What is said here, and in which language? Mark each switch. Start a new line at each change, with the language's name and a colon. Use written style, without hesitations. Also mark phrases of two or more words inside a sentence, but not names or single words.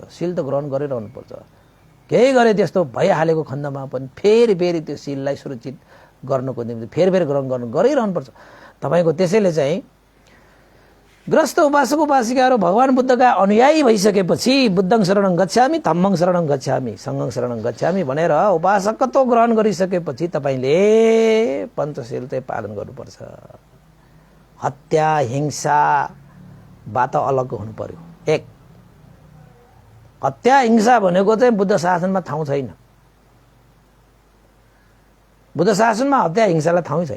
Nepali: शील त ग्रहण गरिरहनुपर्छ। केही गरे त्यस्तो भइहालेको खण्डमा पनि फेरि त्यो शीललाई सुरक्षित गर्नको निम्ति फेरि ग्रहण गरिरहनुपर्छ तपाईको। त्यसैले चाहिँ ग्रस्त उपासक उपासिकाहरू भगवान बुद्धका अनुयायी भइसकेपछि
Pali: बुद्धं शरणं गच्छामि, धम्मं शरणं गच्छामि, संघं शरणं गच्छामि
Nepali: भनेर उपासकत्व ग्रहण गरिसकेपछि तपाईले पञ्चशील चाहिँ पालन गर्नुपर्छ। हत्या हिंसाबाट अलग हुनु पर्यो। एक, हत्या हिंसा भनेको चाहिँ बुद्ध शासनमा ठाउँ छैन। बुद्ध शासनमा हत्या हिंसालाई ठाउँ छैन।